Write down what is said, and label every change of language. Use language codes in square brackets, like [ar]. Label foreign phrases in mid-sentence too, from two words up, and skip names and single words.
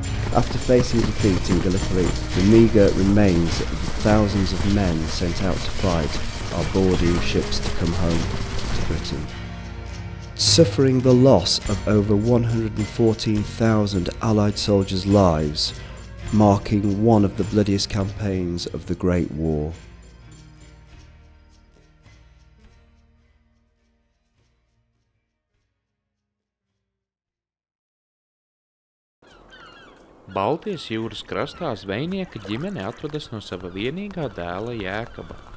[en] After facing defeat in Gallipoli, the meagre remains of the thousands of men sent out to fight are boarding ships to come home to Britain. Suffering the loss of over 114,000 Allied soldiers' lives, marking one of the bloodiest campaigns of the Great War. [lv] Baltijas jūras krastā zvejnieka ģimene atvadas no sava vienīgā dēla Jēkaba.